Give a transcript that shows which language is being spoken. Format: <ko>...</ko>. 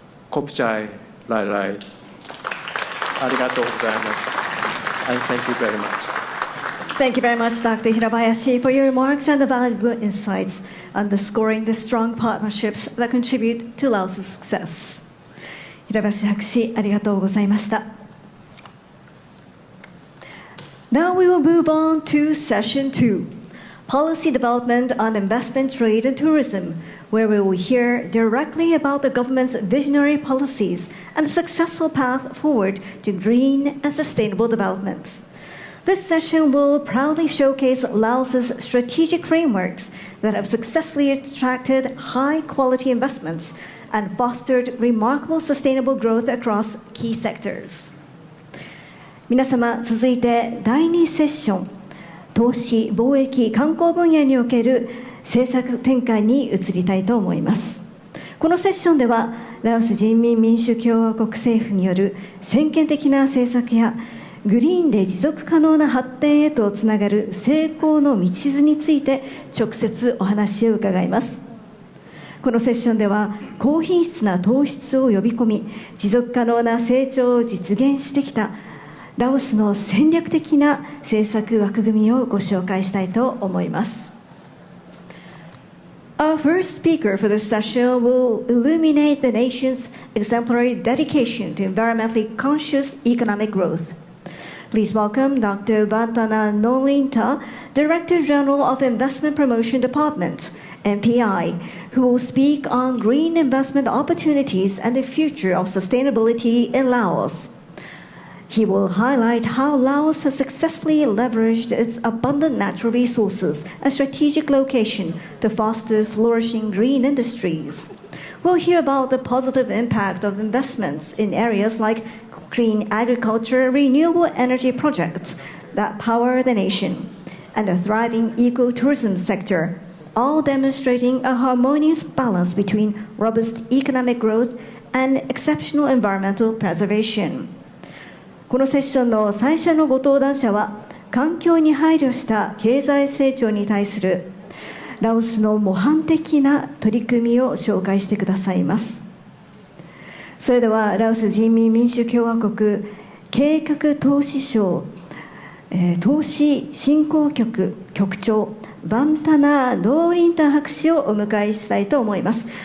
<lo>Kopchai Lai Lai.</lo> <ja>Arigatou gozaimasu.</ja> <en>And thank you very much. Thank you very much, Dr. Hirabayashi, for your remarks and the valuable insights underscoring the strong partnerships that contribute to Laos's success.</en> <ja>平林博士、ありがとうございました。</ja> <en>Now we will move on to session 2. Policy Development on Investment, Trade and Tourism, where we will hear directly about the government's visionary policies and the successful path forward to green and sustainable development. This session will proudly showcase Laos's strategic frameworks that have successfully attracted high-quality investments and fostered remarkable sustainable growth across key sectors.</en> <ja>皆様、続いて第2セッション、投資、貿易、観光分野における政策展開に移りたいと思います。このセッションでは、ラオス人民民主共和国政府による先見的な政策やグリーンで持続可能な発展へとつながる成功の道筋について直接お話を伺います。このセッションでは高品質な糖質を呼び込み持続可能な成長を実現してきたラオスの戦略的な政策枠組みをご紹介したいと思います。</ja> <en>Our first speaker for this session will illuminate the nation's exemplary dedication to environmentally conscious economic growth. Please welcome Dr. Bantana Nolinta, Director General of Investment Promotion Department, MPI, who will speak on green investment opportunities and the future of sustainability in Laos. He will highlight how Laos has successfully leveraged its abundant natural resources and strategic location to foster flourishing green industries. We'll hear about the positive impact of investments in areas like green agriculture, renewable energy projects that power the nation, and a thriving ecotourism sector, all demonstrating a harmonious balance between robust economic growth and exceptional environmental preservation.</en> <ja>このセッションの最初のご登壇者は、環境に配慮した経済成長に対するラオスの模範的な取り組みを紹介してくださいます。それではラオス人民民主共和国計画投資省、投資振興局局長バンタナ・ローリンタン博士をお迎えしたいと思います。</ja>